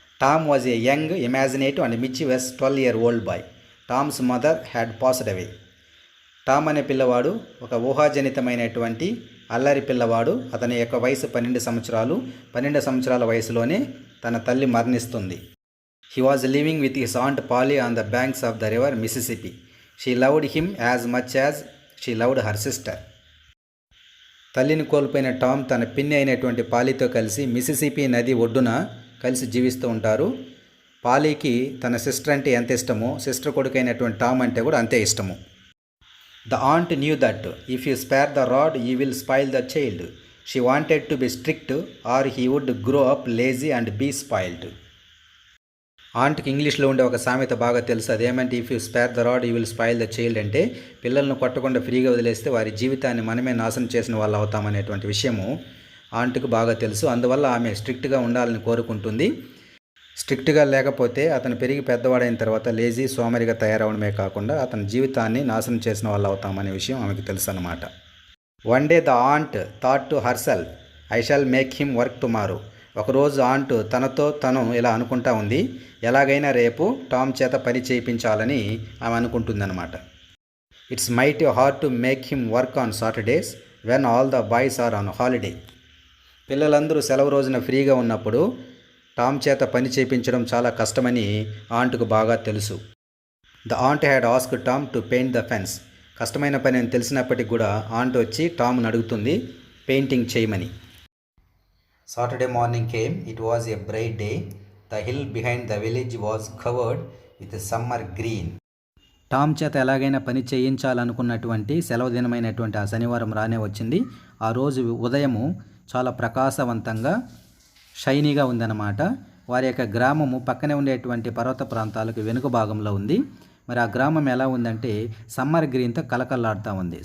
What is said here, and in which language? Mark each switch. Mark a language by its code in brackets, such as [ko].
[en] Tom was a young, imaginative and mischievous 12-year-old boy. Tom's mother had passed away. [te] Tom అనే పిల్లవాడు ఒక ఊహాజనితమైనటువంటి అల్లరి పిల్లవాడు. అతని యొక్క వయసు 12 సంవత్సరాలు. 12 సంవత్సరాల వయసులోనే తన తల్లి మరణిస్తుంది. [en] He was living with his aunt Polly on the banks of the river Mississippi. She loved him as much as she loved her sister. [te] తల్లిని కోల్పోయిన టామ్ తన పిన్ని అయినటువంటి పాలీతో కలిసి మిసిసిపి నది ఒడ్డున కలిసి జీవిస్తూ ఉంటారు. పాలీకి తన సిస్టర్ అంటే ఎంత ఇష్టమో, సిస్టర్ కొడుకైనటువంటి టామ్ అంటే కూడా అంతే ఇష్టము. [en] The aunt knew that if you spare the rod, you will spoil the child. She wanted to be strict or he would grow up lazy and be spoiled. [te] ఆంట్కి ఇంగ్లీష్లో ఉండే ఒక సామెత బాగా తెలుసు. అదేమంటే [en] If you spare the rod you will spoil the child. [te] అంటే పిల్లలను కొట్టకుండా ఫ్రీగా వదిలేస్తే వారి జీవితాన్ని మనమే నాశనం చేసిన వాళ్ళు అవుతామనేటువంటి విషయము ఆంట్కి బాగా తెలుసు. అందువల్ల ఆమె స్ట్రిక్ట్గా ఉండాలని కోరుకుంటుంది. స్ట్రిక్ట్గా లేకపోతే అతను పెరిగి పెద్దవాడైన తర్వాత లేజీ, సోమరిగా తయారవడమే కాకుండా అతని జీవితాన్ని నాశనం చేసిన వాళ్ళు అవుతామనే విషయం ఆమెకు తెలుసు అన్నమాట. [en] One day the aunt thought to herself, I shall make him work tomorrow. [te] ఒకరోజు ఆంట్ తనతో తను ఇలా అనుకుంటా ఉంది, ఎలాగైనా రేపు టామ్ చేత పని చేయించాలని ఆమె అనుకుంటుందన్నమాట. [en] It's might hard to make him work on Saturdays when all the boys are on holiday. [te] పిల్లలందరూ సెలవు రోజున ఫ్రీగా ఉన్నప్పుడు టామ్ చేత పని చేయించడం చాలా కష్టమని ఆంట్కు బాగా తెలుసు. [en] The aunt had asked Tom to paint the fence. [te] కష్టమైన పని అని తెలిసినప్పటికి కూడా ఆంట్ వచ్చి టామ్ను అడుగుతుంది పెయింటింగ్ చేయమని. [en] Saturday morning came. It was a bright day. The hill behind the village was covered with summer green. [te] Tom చేత ఎలాగైనా పని చేయించాలనుకున్నటువంటి సెలవు దినమైనటువంటి ఆ శనివారం రానే వచ్చింది. ఆ రోజు ఉదయము చాలా ప్రకాశవంతంగా షైనీగా ఉందన్నమాట. వారి యొక్క గ్రామము పక్కనే ఉండేటువంటి పర్వత ప్రాంతాలకు వెనుక భాగంలో ఉంది. మరి ఆ గ్రామం ఎలా ఉందంటే సమ్మర్ గ్రీన్తో కలకల్లాడుతూ ఉంది.